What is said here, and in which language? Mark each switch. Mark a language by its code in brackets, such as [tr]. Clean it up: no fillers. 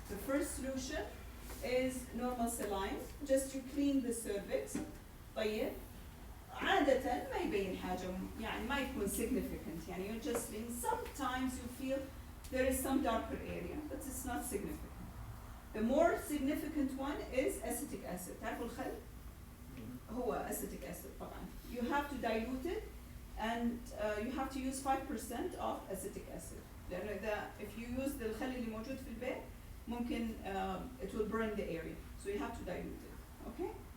[en] The first solution is normal saline, just you clean the cervix. [ar] طيب عادة ما يبين حاجة يعني ما يكون [en] significant يعني you're just seeing sometimes you feel there is some darker area but it's not significant. The more significant one is acetic acid. [ar] تعرفوا الخل؟ هو acetic acid طبعا. [en] You have to dilute it and you have to use 5% of acetic acid. [ar] لأنه إذا [en] if you use [ar] الخل اللي موجود في البيت ممكن [en] it will burn the area. So you have to dilute it. Okay?